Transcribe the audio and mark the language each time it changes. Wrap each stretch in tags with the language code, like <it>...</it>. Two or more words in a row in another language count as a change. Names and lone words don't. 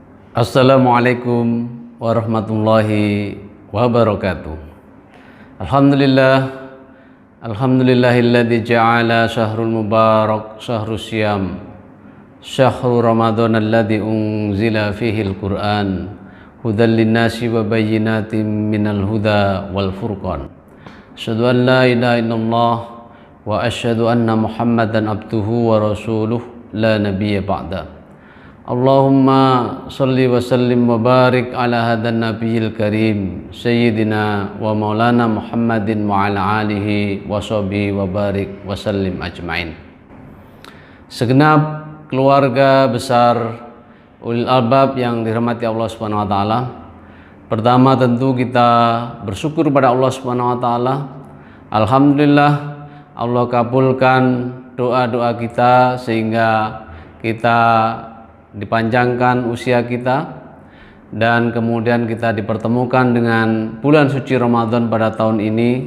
<ar>السلام عليكم ورحمة الله وبركاته. الحمد لله الذي جعل شهر المبارك شهر الصيام شهر رمضان الذي أنزل فيه القرآن هدى للناس وبينات من الهدى والفرقان. أشهد أن لا إله إلا الله وأشهد أن محمدا عبده ورسوله لا نبي بعد. اللهم صل وسلم وبارك على هذا النبي الكريم سيدنا ومولانا محمد وعلى آله وصحبه وبارك وسلم أجمعين.</ar> <id>Segenap keluarga besar</id> <ar>أولي الألباب</ar> <id>yang dirahmati Allah</id> <ar>سبحانه وتعالى.</ar> <id>Pertama tentu kita bersyukur pada Allah</id> <ar>سبحانه وتعالى.</ar> <id>Alhamdulillah Allah kabulkan doa-doa kita sehingga kita dipanjangkan usia kita dan kemudian kita dipertemukan dengan bulan suci Ramadan pada tahun ini.</id>